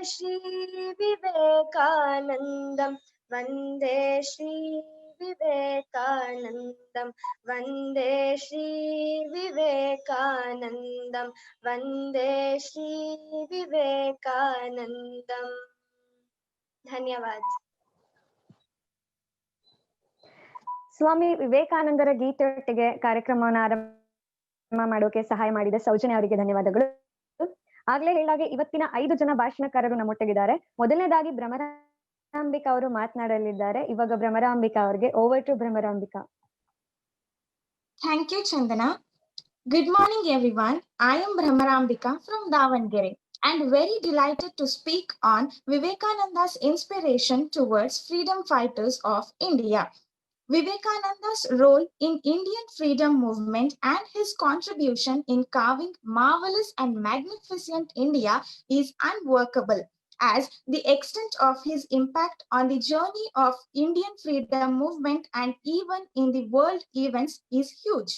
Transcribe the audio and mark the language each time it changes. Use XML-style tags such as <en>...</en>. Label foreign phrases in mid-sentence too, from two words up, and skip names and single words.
<sa>श्रीविवेकानन्दं, वन्दे श्रीविवेकानन्दं, वन्दे श्रीविवेकानन्दं, वन्दे श्रीविवेकानन्दम्। धन्यवाद।</sa> <kn>ಸ್ವಾಮಿ ವಿವೇಕಾನಂದರ ಗೀತೆಯೊಟ್ಟಿಗೆ ಕಾರ್ಯಕ್ರಮವನ್ನು ಆರಂಭ ಮಾಡೋಕೆ ಸಹಾಯ ಮಾಡಿದ ಸೌಜನ್ಯ ಅವರಿಗೆ ಧನ್ಯವಾದಗಳು. ಆಗ್ಲೇ ಹೇಳಾಗೆ ಇವತ್ತಿನ 5 ಜನ ಭಾಷಣಕಾರರು ನಮ್ಮೊಟ್ಟಿಗಿದ್ದಾರೆ. ಮೊದಲನೇದಾಗಿ ಭ್ರಮರ ಭ್ರಮರಾಂಬಿಕಾ ಅವರು ಮಾತನಾಡಲಿದ್ದಾರೆ. ಇವಾಗ ಭ್ರಮರಾಂಬಿಕಾ ಅವರಿಗೆ</kn> <en>over to</en> <kn>ಭ್ರಮರಾಂಬಿಕಾ.</kn> <en>Thank you, Chandana. Good morning, everyone. I am Brahmarambika from Davangere and very delighted to speak on Vivekananda's inspiration towards freedom fighters of India. Vivekananda's role in Indian freedom movement and his contribution in carving marvelous and magnificent India is unworkable, as the extent of his impact on the journey of Indian freedom movement and even in the world events is huge.</en>